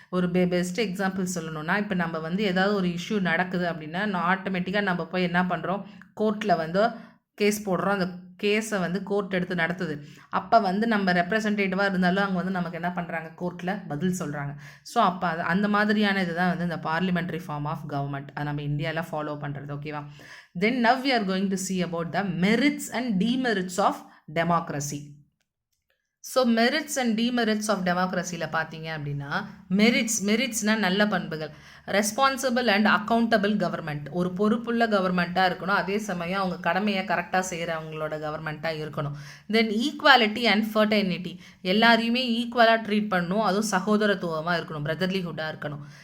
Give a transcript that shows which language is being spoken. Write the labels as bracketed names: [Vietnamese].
[Tamil] ஒரு best example சொல்லணும்னா, இப்போ நம்ம வந்து ஏதாவது ஒரு இஷ்யூ நடக்குது அப்படின்னா ஆட்டோமேட்டிக்காக நம்ம போய் என்ன பண்ணுறோம், கோர்ட்டில் வந்து கேஸ் போடுறோம். அந்த கேஸை வந்து கோர்ட் எடுத்து நடத்துது. அப்போ வந்து நம்ம ரெப்ரசன்டேட்டிவாக இருந்தாலும் அவங்க வந்து நமக்கு என்ன பண்ணுறாங்க, கோர்ட்டில் பதில் சொல்கிறாங்க. ஸோ அப்போ அந்த மாதிரியான இது தான் வந்து இந்த பார்லிமெண்ட்ரி ஃபார்ம் ஆஃப் கவர்மெண்ட், அது நம்ம இந்தியாவில் ஃபாலோ பண்ணுறது. [English] ஓகேவா, then now we are going to see about the merits and demerits of democracy. [Tamil] So merits and demerits of டெமோக்ரஸியில் பார்த்தீங்க அப்படின்னா, மெரிட்ஸ்னால் நல்ல பண்புகள். ரெஸ்பான்சிபிள் அண்ட் அக்கௌண்டபிள் கவர்மெண்ட், ஒரு பொறுப்புள்ள கவர்மெண்ட்டாக இருக்கணும், அதே சமயம் அவங்க கடமையை கரெக்டாக செய்கிறவங்களோட கவர்மெண்ட்டாக இருக்கணும். தென் ஈக்குவாலிட்டி அண்ட் ஃபர்டர்னிட்டி, எல்லாரையுமே ஈக்குவலாக ட்ரீட் பண்ணணும், அதுவும் சகோதரத்துவமாக இருக்கணும், பிரதர்லிஹுட்டாக இருக்கணும்.